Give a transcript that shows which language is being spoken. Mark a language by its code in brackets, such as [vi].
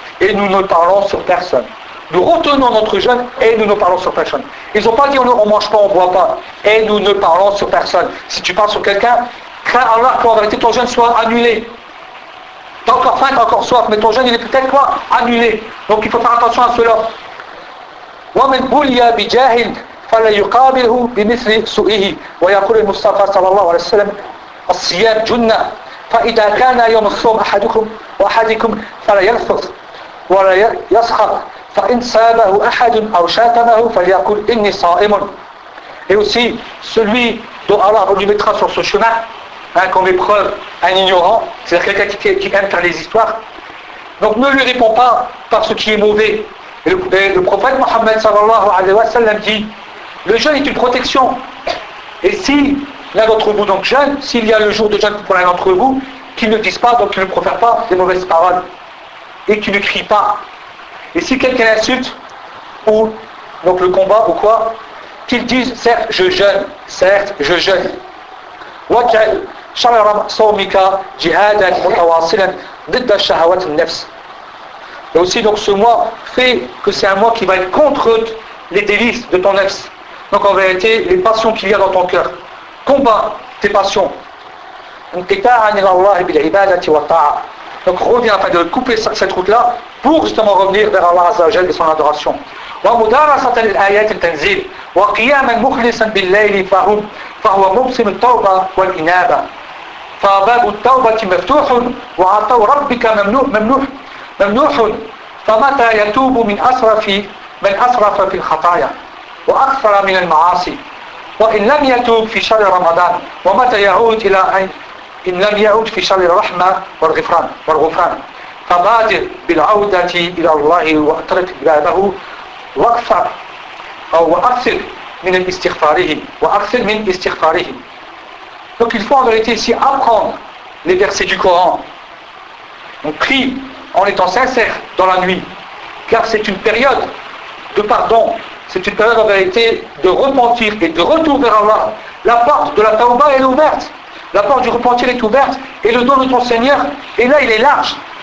[fr] Et nous ne parlons sur personne. Nous retenons notre jeûne, et nous ne parlons sur personne. Ils n'ont pas dit, on mange pas, on ne boit pas. Et nous ne parlons sur personne. Si tu parles sur quelqu'un, crains Allah qu'en vérité ton jeûne soit annulé. T'as encore faim, t'as encore soif, mais ton jeûne il est peut-être quoi? Annulé. Donc il faut faire attention à cela. [ar] وَمَنْ بُلْيَا بِجَاهِلْ فَلَا يُقَابِلْهُ بِمِثْلِ سُؤِهِ وَيَقُولُ الْمُصْطَفَى صلى الله عليه وسلم الصيام جنة فإذا كان يوم الصوم أحدكم وأحدكم فلا يلفظ ولا يسخط فإن سابه أحد أو شاتمه فليقول إني صائم. [fr] Et aussi, celui dont Allah lui mettra sur ce chemin, comme épreuve, un ignorant, c'est-à-dire quelqu'un qui aime faire les histoires. Donc ne lui répond pas par ce qui est mauvais. Et le prophète Mohammed [ar] sallallahu alayhi wa sallam [fr] dit, le jeûne est une protection. Et si l'un d'entre vous donc jeûne, s'il y a le jour de jeûne pour l'un d'entre vous, qu'il ne dise pas, donc qu'il ne profère pas des mauvaises paroles. Et qu'il ne crie pas. Et si quelqu'un insulte, ou donc le combat ou quoi, qu'il dise, certes je jeûne, certes je jeûne. [ar] وَجْعَلْ شَرَرَ صَوْمِكَ جِهَادًا مُتَوَاصِلًا ضِدَّ شَهَوَاتِ النَّفْسِ. [fr] Et aussi donc ce mois fait que c'est un mois qui va être contre les délices de ton nefs. Donc en vérité, les passions qu'il y a dans ton cœur. Combat tes passions. [ar] انْقِطَاعًا إِلَى اللَّهِ بِالْعِبَادَةِ وَالطَّاعَةِ. [fr] Donc reviens afin de couper cette route-là pour justement revenir vers Allah Azza wa Jal et son adoration. [ar] وَمُدَارَسَةَ الْآيَاتِ التَّنْزِيلِ وَقِيَامًا مُخْلِصًا بِاللَّيْلِ فَهُمْ فهو موسم التوبة والإنابة فباب التوبة مفتوح وعطاء ربك ممنوح فمتى يتوب من أسرف من أسرف في الخطايا وأكثر من المعاصي وإن لم يتوب في شهر رمضان ومتى يعود إلى إن لم يعود في شهر الرحمة والغفران فبادر بالعودة إلى الله واترك عباده وأكثر أو أكثر من استغفاره وأكثر من استغفاره. [fr] Donc il faut en vérité ici apprendre les versets du Coran. On prie en étant sincère dans la nuit, car c'est une période de pardon, c'est une période en vérité de repentir et de retour vers Allah. La porte de la tauba est ouverte, la porte du repentir est ouverte, et le don de ton Seigneur est là, il est large.